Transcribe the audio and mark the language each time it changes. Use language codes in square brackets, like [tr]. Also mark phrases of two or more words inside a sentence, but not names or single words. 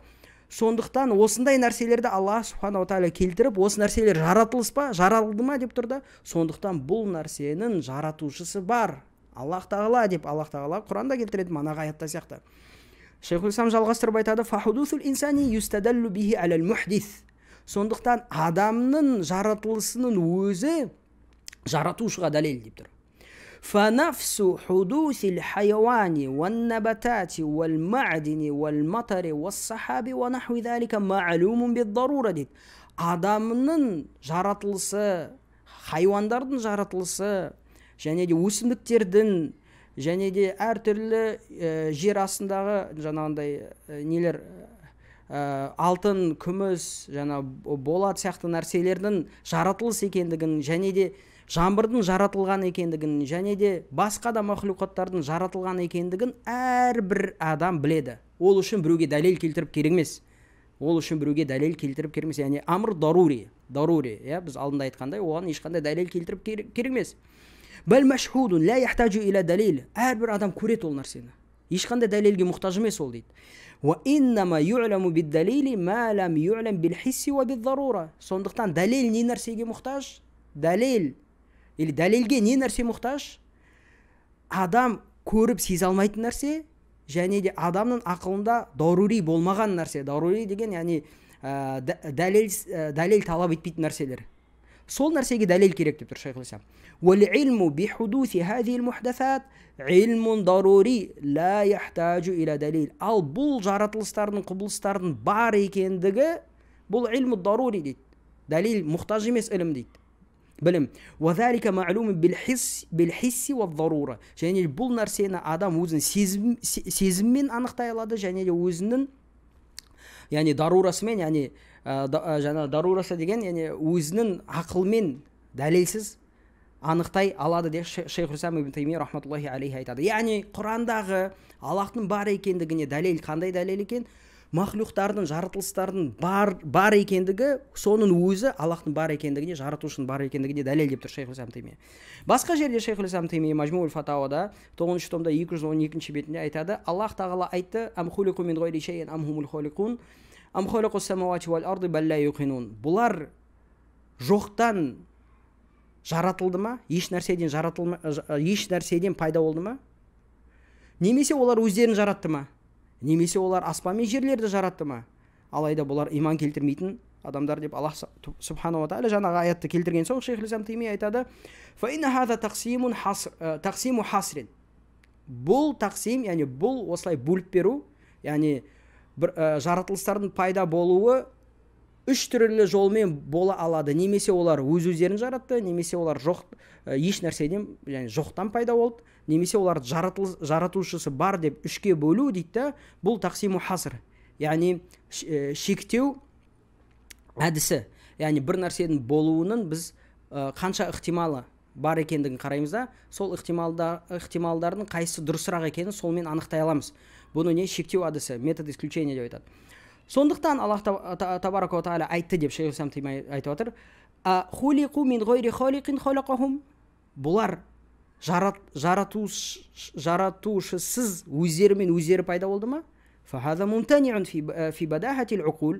[kk] Сондықтан осындай нәрселерді Аллах [ar] سبحانه وتعالى [kk] келтіріп, осы нәрселер жаратылыс па, жаралды ма деп тұрды. Сондықтан бұл нәрсенің жаратушысы бар, Аллах тағала деп Аллах тағала Құранда келтіреді, манаға аятта сияқты. Шейхул Ислам жалғастырып айтады: [ar] «فحدوث الإنسان يستدل به على المحدث». [kk] Сондықтан адамның жаратылысының өзі жаратушыға дәлел деп тұр. [ar] فنفس حدوث الحيوان والنباتات والمعدن والمطر والسحاب ونحو ذلك معلوم بالضرورة дейді. [kk] Адамның жаратылысы, хайуандардың жаратылысы, және де өсімдіктердің, және де әртүрлі жер астындағы жаңағындай нелер, алтын, күміс, болат сияқты нәрселердің жаратылыс екендігін, және де жаңбырдың жаратылған екендігін, және де басқа да махлуқаттардың жаратылған екендігін әрбір адам біледі. Ол үшін біреуге дәлел келтіріп керек емес. Яғни [ar] أمر ضروري, [kk] біз алдында айтқандай, оған ешқандай дәлел келтіріп керек емес. [ar] بل مشهود لا يحتاج إلى دليل. [kk] Әрбір адам көреді ол нәрсені. Ешқандай дәлелге мұқтаж емес ол дейді. [ar] وإنما يعلم بالدليل ما لم يعلم بالحس وبالضرورة. [kk] Сондықтан дәлел не нәрсеге мұқтаж? Дәлелге не нәрсе мұқтаж? Адам көріп сезе алмайтын нәрсе, және де адамның ақылында дарури болмаған нәрсе. Дарури деген, яғни дәлел талап етпейтін нәрселер. Сол нәрсеге дәлел керек деп тұр Шейхул Ислам. [ar] وَالْعِلْمُ بِحُدُوثِ هَذِهِ الْمُحْدَثَاتِ عِلْمٌ ضَرُورِي لَا يَحْتَاجُ إِلَى دَلِيلٍ. [kk] Ал бұл жаратылыстардың, құбылыстардың бар екендігі, бұл [ar] علم ضروري [kk] дейді. Дәлел мұқтаж емес ілім дейді. Білім. [ar] وَذَلِكَ مَعْلُومٌ بِالْحِسِّ وَالضَّرُورَ. [kk] Және бұл нәрсені адам өзінің сезіммен анықтай алады, және де өзінің, яғни дарурасымен, яғни дарурасы деген, яғни өзінің ақылмен дәлелсіз анықтай алады деп Шейхул Ислам ибн Таймия [ar] رحمة الله عليه [kk] айтады. Яғни Құрандағы Аллахтың бар екендігіне дәлел қандай дәлел екен? махлуқтардың, жаратылыстардың бар екендігі, соның өзі Аллахтың бар екендігіне, жаратушының бар екендігіне дәлел деп тұр Шейхул-ислам Таймия. Басқа жерде Шейхул-ислам Таймия Мажмуул фатауада 9-шы томда 212-ші бетінде айтады: Аллах тағала айтты: [ar] أم خلقوا من غير شيء أم هم الخالقون أم خلقوا السماوات والأرض بل لا يوقنون. [kk] Бұлар жоқтан жаратылды ма? Еш нәрседен пайда болды ма? Немесе олар өздерін жаратты ма? Немесе олар аспан мен жерлерді жаратты ма? Алайда бұлар иман келтірмейтін адамдар деп Аллах [ar] سبحانه وتعالى [kk] жаңағы аятты келтірген соң Шейхул-ислам Таймия айтады: [ar] فإن هذا تقسيم حاصر. [kk] Бұл тақсим, яғни бұл осылай бөліп беру, яғни жаратылыстардың пайда болуы үш түрлі жолмен бола алады. Немесе олар өздерін жаратты, немесе олар еш нәрседен, яғни жоқтан пайда болды, немесе олар жаратушысы бар деп үшке бөлу дейді. Бұл [ar] تقسيم حاصر, [kk] яғни шектеу әдісі. Яғни бір нәрседің болуының біз қанша ықтималы бар екендігін қараймыз да, сол ықтималдардың қайсысы дұрысырақ екенін солмен анықтай аламыз. Бұны не шектеу әдісі, [ru] метод исключения [kk] деп айтады. Сондықтан Аллах [ar] تبارك وتعالى [kk] айтты деп Шейхул-ислам Таймия айтып отыр: [ar] خلقوا من غير خالق خلقهم. [kk] Бұлар жаратушысыз өздерімен өздері пайда болды ма? [ar] فهذا ممتنع في بداهة العقول.